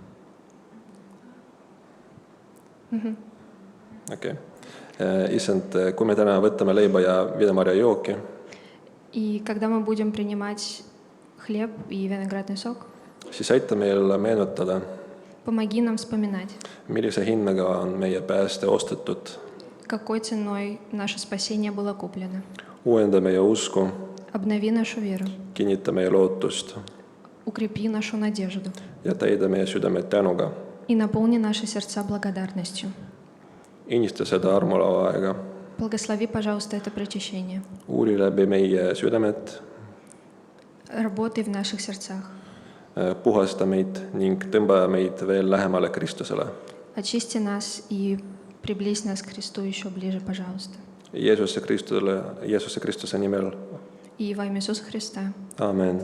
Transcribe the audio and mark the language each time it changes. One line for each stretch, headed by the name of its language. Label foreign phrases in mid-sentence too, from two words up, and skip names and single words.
Estonian: Okei. Issand, kui me täna võtame leiba ja viinamarja jooki,
Russian: И когда мы будем принимать хлеб и виноградный сок,
Estonian: siis aita meil meenutada,
Russian: помоги нам вспоминать,
Estonian: millise hinnaga on meie pääste ostetud.
Russian: какой ценой наше спасение было куплено.
Estonian: Uuenda meie usku,
Russian: Обнови нашу веру,
Estonian: kinnita meie lootust
Russian: укрепи нашу надежду
Estonian: ja täida meie südamed tänuga.
Russian: и наполни наши сердца благодарностью.
Estonian: Inista seda armulaua aega,
Russian: Благослови, пожалуйста, это причащение.
Estonian: uuri läbi meie südamed,
Russian: Работай в наших сердцах.
Estonian: puhasta meid ning tõmba meid veel lähemale Kristusele.
Russian: Очисти нас и приблизь нас к Христу еще ближе, пожалуйста.
Estonian: Jeesuse Kristuse nimel.
Russian: И во имя Иисуса Христа.
Estonian: Aamen.